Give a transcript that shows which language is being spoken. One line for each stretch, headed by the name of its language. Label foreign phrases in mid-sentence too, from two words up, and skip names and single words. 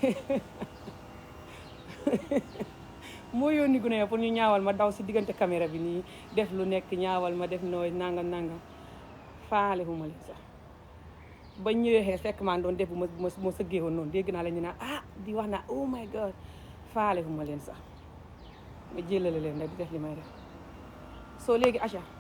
Wolof: moo yónni gune ya pour ñu ñaawal ma daw si diggante caméra bi nii def lu nekk ñaawal ma def nooy nangam faale fu ma leen sax ba ñëwee xee fekk maa doon def bu ma sëggee woon noonu dégg naa la ñu naan di wax naa
English: oh my god
Wolof: faale fu ma leen sax ma jëlale leen rek di def li may def soo léegi aca